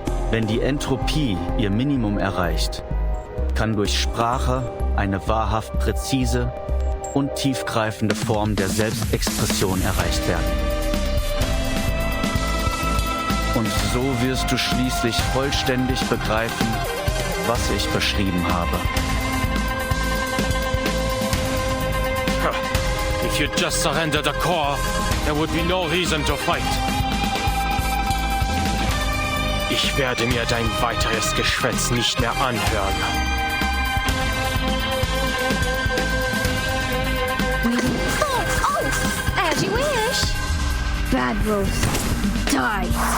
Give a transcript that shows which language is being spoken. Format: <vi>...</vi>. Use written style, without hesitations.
<de>Wenn die Entropie ihr Minimum erreicht, kann durch Sprache eine wahrhaft präzise und tiefgreifende Form der Selbstexpression erreicht werden. Und so wirst du schließlich vollständig begreifen, was ich beschrieben habe.</de> <en>If you just surrender the core, there would be no reason to fight.</en> <de>Ich werde mir dein weiteres Geschwätz nicht mehr anhören.</de> <en>Oh, as you wish. Bad Rose, die.</en>